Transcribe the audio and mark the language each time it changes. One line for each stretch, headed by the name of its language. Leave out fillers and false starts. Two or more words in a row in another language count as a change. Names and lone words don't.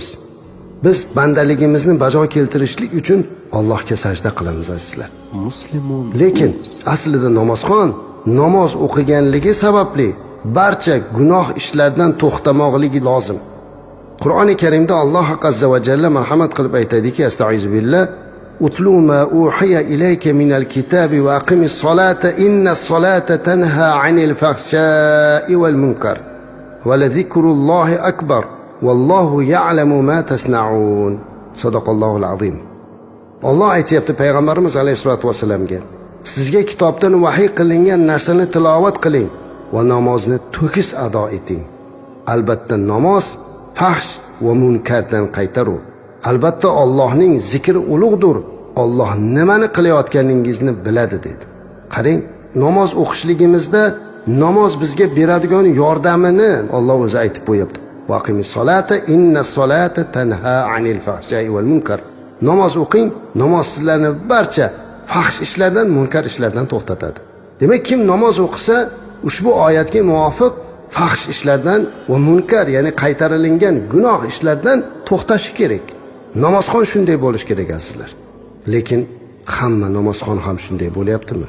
Uzbek: Biz bandaligimizni bajo keltirishlik uchun Allohga sajda qilamiz azizlar. Lekin aslida namozxon namoz o'qiganligi sababli barcha gunoh ishlardan to'xtamoqligi lozim. Qur'oni Karimda Alloh azza va jalla marhamat qilib aytadiki,
Arabic: أستعيذ بالله، اتل ما أوحي إليك من الكتاب وأقم الصلاة إن الصلاة تنهى عن الفحشاء والمنكر ولذكر الله أكبر والله يعلم ما تصنعون. صدق الله العظيم.
Uzbek: Alloh aytayapti payg'ambarimiz
Arabic: عليه الصلاة والسلام,
Uzbek: sizga kitobdan vahiy qilingan narsani tilovat qiling va namozni to'kis ado eting. Albatta namoz fahsh va munkardan qaytarur. Albatta Allohning zikri ulug'dir. Alloh nimani qilayotganingizni biladi dedi. Qarang, namoz o'qishligimizda namoz bizga beradigan yordamini Alloh o'zi aytib qo'yapti.
Arabic: وأقم الصلاة إن الصلاة تنهى عن الفحشاء والمنكر.
Uzbek: Namoz o'qing, namoz sizlarni barcha fahsh ishlardan, munkar ishlardan to'xtatadi. Demak, kim namoz o'qisa, ushbu oyatga muvofiq fahsh ishlardan va munkar, ya'ni qaytarilingan gunoh ishlardan to'xtashi kerak. Namozxon shunday bo'lish kerak azizlar. Lekin hamma namozxon ham shunday bo'lyaptimi?